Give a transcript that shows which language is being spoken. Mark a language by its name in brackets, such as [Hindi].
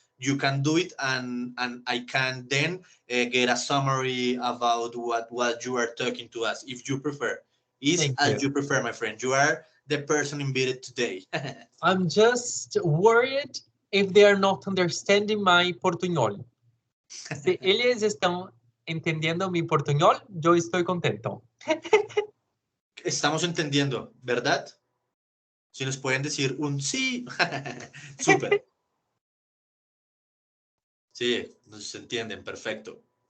[English] You can do it, and I can then get a summary about what you are talking to us, if you prefer. Thank As you. you prefer, my friend. You are the person invited today. I'm just worried if they are not understanding my portuñol. [Portuguese] Se eles estão entendendo [Spanish] mi portuñol, yo estoy contento. Estamos entendiendo, ¿verdad? Si nos pueden decir un sí. Súper. Sí, nos entienden, perfecto.